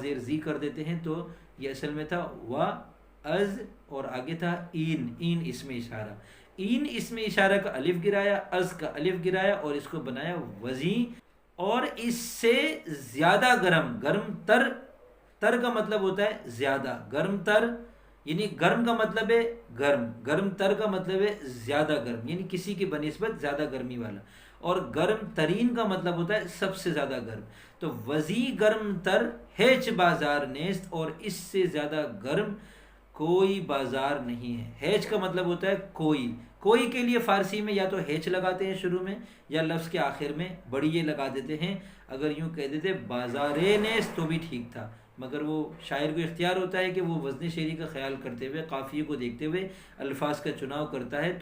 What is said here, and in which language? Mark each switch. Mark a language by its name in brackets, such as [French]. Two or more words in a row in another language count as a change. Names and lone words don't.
[Urdu] زیر زی کر دیتے ہیں، تو یہ اصل میں تھا و از، اور آگے تھا این اسم اشارہ، این اسم اشارہ کا الف گرایا، از کا الف گرایا اور اس کو بنایا وزی، اور اس سے زیادہ گرم تر کا مطلب ہوتا ہے زیادہ، گرم تر یعنی گرم کا مطلب ہے گرم تر کا مطلب ہے زیادہ گرم، یعنی کسی کی بنسبت زیادہ گرمی والا، اور گرم ترین کا مطلب ہوتا ہے سب سے زیادہ گرم۔ [Persian] تو وزی گرم تر ہیچ بازار نیست، [Urdu] اور اس سے زیادہ گرم کوئی بازار نہیں ہے۔ ہیچ کا مطلب ہوتا ہے کوئی، کوئی کے لیے فارسی میں یا تو ہیچ لگاتے ہیں شروع میں یا لفظ کے آخر میں بڑی یہ لگا دیتے ہیں۔ اگر یوں کہہ دیتے [Persian] بازار نیست [Urdu] تو بھی ٹھیک تھا، مگر وہ شاعر کو اختیار ہوتا ہے کہ وہ وزن شعری کا خیال کرتے ہوئے، قافیے کو دیکھتے ہوئے الفاظ کا چناؤ کرتا ہے۔